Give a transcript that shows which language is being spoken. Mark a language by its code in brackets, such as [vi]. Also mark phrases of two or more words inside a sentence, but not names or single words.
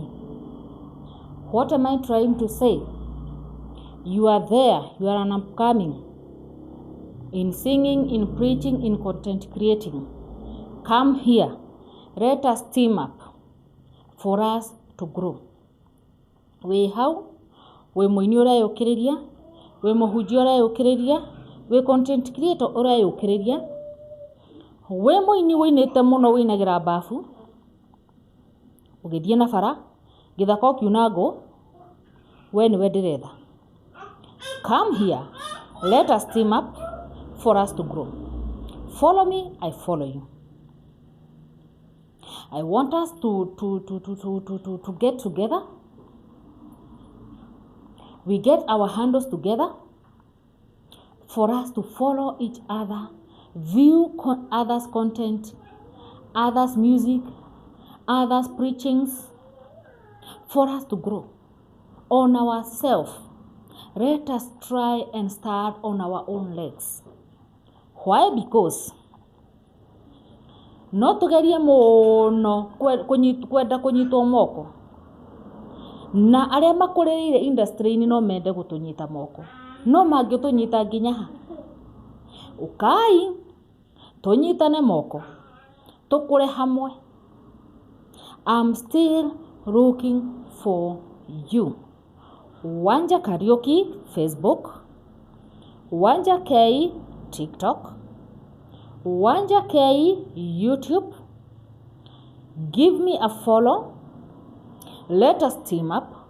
[en] What am I trying to say? You are there, you are an upcoming. In singing, in preaching, in content creating. Come here, let us team up for us to grow. [ki] We hau, we muini urayukiriria, we muhunjia urayukiriria, we [en] content creator [ki] urayukiriria, we muini winite muno winagira bafu, ugithie na bara, githaka ukiuna ngo, we niwe ndiretha. [en] Come here, let us team up for us to grow. Follow me, I follow you. I want us to get together. We get our handles together for us to follow each other, view others' content, others' music, others' preachings, for us to grow on ourselves. Let us try and start on our own legs. Why? [ki] Because no tugerie muno kwenda kunyitwo moko na aria makureire industry ni no mende gutunyita moko no mangitunyita nginya ha ukai tunyitane moko tukure hamwe. [en] I'm still looking for you. Wanja Karaoke Facebook, Wanja K TikTok, Wanja K YouTube. Give me a follow. Let us team up.